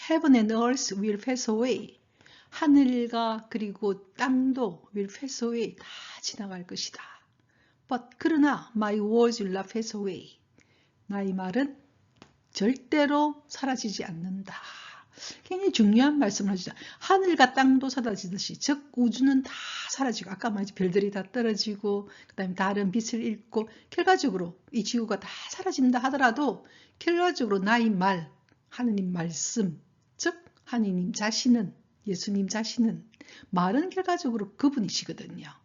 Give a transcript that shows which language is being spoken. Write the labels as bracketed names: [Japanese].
[English] Heaven and earth will pass away. [Korean] 하늘과 그리고 땅도 [English] will pass away. [Korean] 다 지나갈 것이다. [English] But [Korean] 그러나 [English] my words will not pass away. [Korean] 나의 말은 절대로 사라지지 않는다. 굉장히 중요한 말씀을 하시죠. 하늘과 땅도 사라지듯이, 즉 우주는 다 사라지고, 아까 말했지 별들이 다 떨어지고, 그 다음에 다른 빛을 잃고, 결과적으로 이 지구가 다 사라진다 하더라도 결과적으로 나의 말, 하느님 말씀, 즉 하느님 자신은, 예수님 자신은 말은 결과적으로 그분이시거든요.